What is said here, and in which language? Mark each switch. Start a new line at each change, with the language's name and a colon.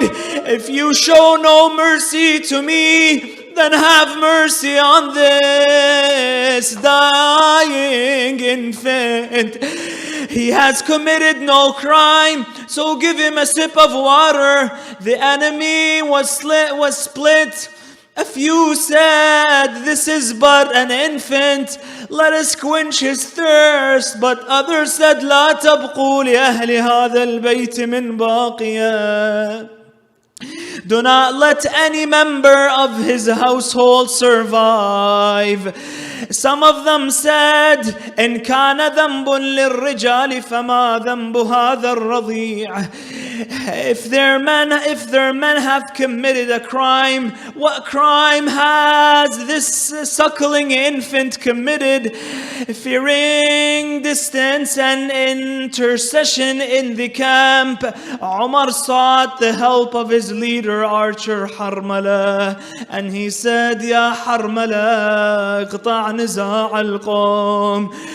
English: If you show no mercy to me, then have mercy on this dying infant. He has committed no crime, so give him a sip of water. The enemy was split. A few said, this is but an infant, let us quench his thirst. But others said,
Arabic: لا تبقوا لأهل هذا البيت من باقية.
English: Do not let any member of his household survive. Some of them said,
Arabic: إن كان ذنب للرجال فما ذنب هذا الرضيع.
English: If their men have committed a crime, what crime has this suckling infant committed? Fearing distance and intercession in the camp, Umar sought the help of his leader, archer Harmala, and he said, Ya Harmala,
Arabic: اقطع نزاع القوم.